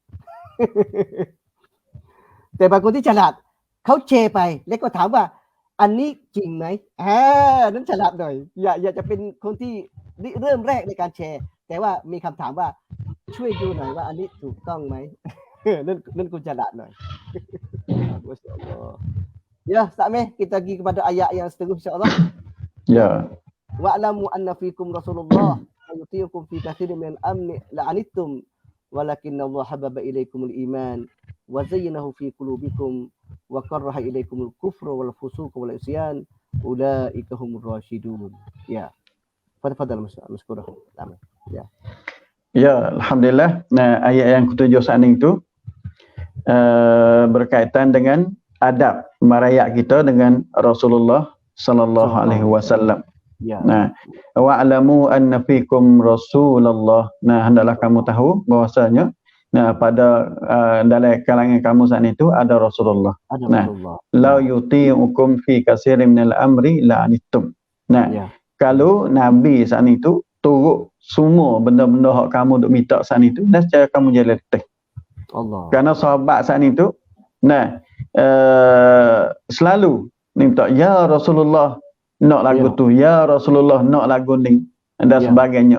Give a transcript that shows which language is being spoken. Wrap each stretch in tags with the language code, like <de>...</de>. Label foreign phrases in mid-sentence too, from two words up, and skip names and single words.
<th>แต่บางคนที่ฉลาดเขาแชร์ไปแล้วก็ถามว่าอันนี้จริงไหมนั้นฉลาดหน่อยอย่าจะเป็นคนที่เริ่มแรกในการแชร์แต่ว่ามีคำถามว่าช่วยดูหน่อยว่าอันนี้ถูกต้องไหม นั่นคุณฉลาดหน่อย</th> <ar>ما شاء الله.</ar> <ms>Ya, Sakmeh, kita pergi kepada ayat yang seterusnya insya-Allah. Ya.</ms> <ar>واعلموا أن فيكم رسول الله لو يطيعكم في كثير من الأمر لعنتم ولكن الله حبب إليكم الإيمان وزينه في قلوبكم وكره إليكم الكفر والفسوق والعصيان أولئك هم الراشدون.</ar> <ms>Ya.</ms> <ar>فضلا مشكورة.</ar> <ms>Ya. Ya, alhamdulillah. Nah, ayat yang ketujuh saat itu berkaitan dengan adab merayak kita dengan Rasulullah</ms> <ar>صلى الله عليه وسلم.</ar> <ms>Ya.</ms> <ar>Nah, واعلموا أن فيكم رسول الله.</ar> <ms>Nah, hendaklah kamu tahu bahwasanya pada dalam kalangan kamu saat itu ada Rasulullah. Ada Rasulullah.</ms> <ar>لو يطيعكم في كثير من الأمر لعنتم.</ar> <ms>Nah, kalau Nabi saat itu turut semua benda-benda hak kamu duk minta saat itu, nescaya kamu jadi letih. Allah. Kerana sahabat saat itu, selalu minta, ya Rasulullah nak lagu tu, ya Rasulullah nak lagu ni dan sebagainya.</ms>